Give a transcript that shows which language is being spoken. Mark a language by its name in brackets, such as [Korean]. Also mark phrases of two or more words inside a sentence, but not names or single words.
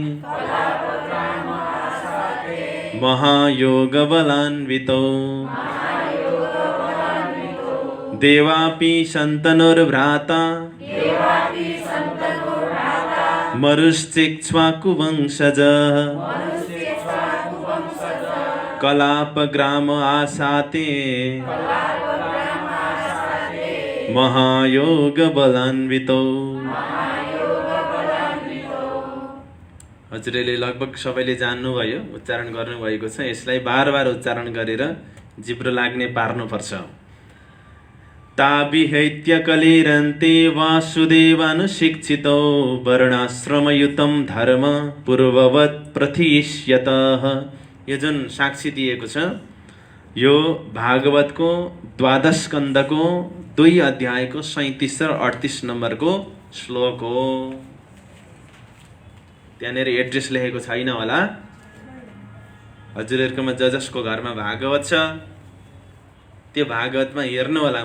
[Sanskrit] महायोगबलान्वितौ देवापि सन्तनोर्भ्राता मरुश्चेक्ष्वाकुवंशज कलापग्राम आसाते महायोगबलान्वितौ। [Nepali] हजुरले लगभग सबैले जान्नुभयो, उच्चारण गर्नुभएको छ। यसलाई बार बार उच्चारण गरेर जिब्रो लाग्ने पार्नुपर्छ। [Sanskrit] ताविहैत्य कलेरन्ते वासुदेवानुशिक्षितौ वर्णाश्रमयुतं धर्म पूर्ववत् प्रथिष्यत। [Nepali] यो जुन साक्षी दिएको छ यो भागवतको 12 स्कन्धको 2 अध्यायको 37 र 38 नम्बरको श्लोक हो। त्यहाँनिर एड्रेस लेखेको छैन होला। हजुरहरुकोमा जसको घरमा भागवत छ त्यो भागवतमा हेर्नु होला।